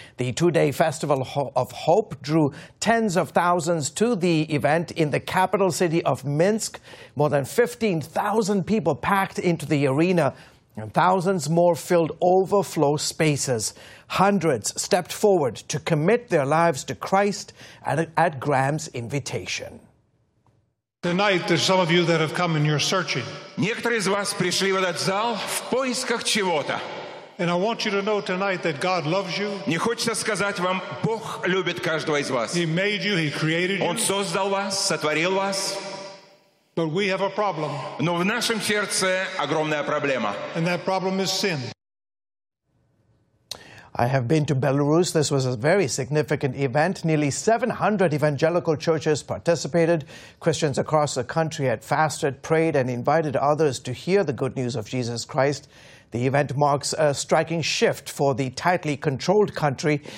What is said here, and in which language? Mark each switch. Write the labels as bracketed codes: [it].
[en] The two-day Festival of Hope drew tens of thousands to the event in the capital city of Minsk. More than 15,000 people packed into the arena. And thousands more filled overflow spaces. Hundreds stepped forward to commit their lives to Christ at Graham's invitation. Tonight, there's some of you that have come and you're searching. [ru] Некоторые из вас пришли в этот зал в поисках чего-то. [en] And I want you to know tonight that God loves you. [ru] Мне хочется сказать вам, Бог любит каждого из вас. [en] He made you, He created you. [ru] Он создал вас, сотворил вас. [en] But we have a problem. [ru] Но в нашем сердце огромная проблема. [en] And that problem is sin. I have been to Belarus. This was a very significant event. Nearly 700 evangelical churches participated. Christians across the country had fasted, prayed, and invited others to hear the good news of Jesus Christ. The event marks a striking shift for the tightly controlled country.